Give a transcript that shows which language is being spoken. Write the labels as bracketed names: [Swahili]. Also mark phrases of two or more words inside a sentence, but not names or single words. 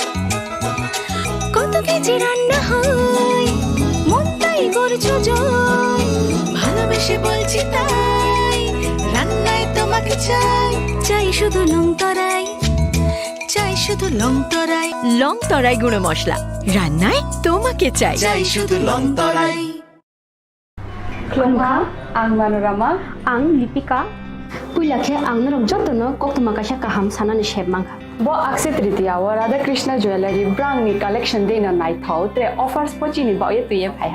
[Bangla] কত কেজি রান্না হয়, মন তাই করছো জয়। ভালোবেসে বলছি তাই, রান্নায় তোমাকে চাই। চাই শুধু লংতরায়, চাই শুধু লংতরায়। লংতরাই গুঁড়ো মশলা, রান্নায় তোমাকে চাই। চাই শুধু লংতরায়। [Kok Borok] Klongka, ang Manorama, ang Lipika. Puilakhe ang narok jotono kokto makasha kaham sanani sheb mangha. bo Akshaya Tritiya wa Radha Krishna Jewelry brang ni collection dena nai thau tre offers pochini ba ye tuye phaiha.